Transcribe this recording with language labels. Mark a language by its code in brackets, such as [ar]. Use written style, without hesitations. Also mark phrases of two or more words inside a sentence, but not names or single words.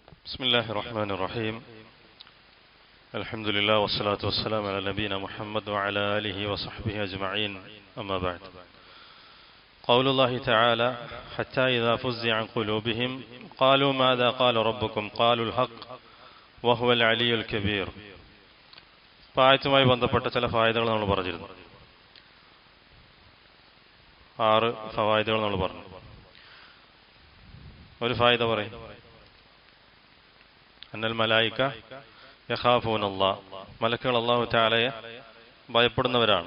[ar] بسم الله الرحمن الرحيم الحمد لله والصلاة والسلام على نبينا محمد وعلى آله وصحبه أجمعين أما بعد قول الله تعالى حتى إذا فزع عن قلوبهم قالوا ماذا قال ربكم قالوا الحق وهو العلي الكبير [ml] ആയത്തുമായി ബന്ധപ്പെട്ട ചില ഫായിദകൾ നമ്മൾ പറഞ്ഞിരുന്നു. 6 ഫവായിദകൾ നമ്മൾ പറഞ്ഞു. ഒരു ഫായിദ പറയും, [ar] أن الملائكة يخافون الله, [ml] മലക്കുകൾ അല്ലാഹു തആലയെ ഭയപ്പെടുന്നവരാണ്.